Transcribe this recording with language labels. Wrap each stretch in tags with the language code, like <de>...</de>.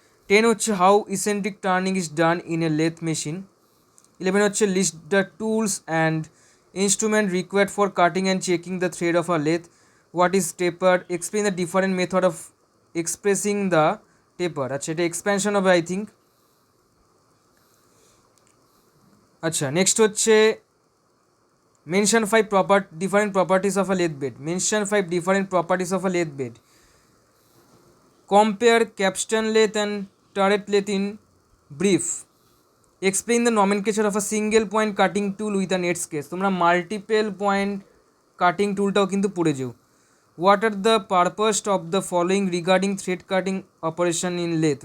<en>10</en> <bn>হচ্ছে</bn> <en>How eccentric turning is done in a lathe machine. 11</en> <bn>হচ্ছে</bn> <en>List the tools and instrument required for cutting and checking the thread of a lathe. What is taper, explain the different method of expressing the taper.</en> <bn>আচ্ছা এটা expansion হবে</bn> <en>I think.</en> <bn>আচ্ছা</bn> <en>next</en> <bn>হচ্ছে</bn> <en>Mention 5 different properties of a lathe bed. Mention 5 different properties of a lathe bed. Compare capstan lathe and turret lathe in brief. Explain the nomenclature of a single point cutting tool with a net sketch.</en> <bn>তোমরা multiple point cutting টুলটাও কিন্তু পড়ে যাও।</bn> <en>What are the purpose of the following regarding thread cutting operation in lathe?</en>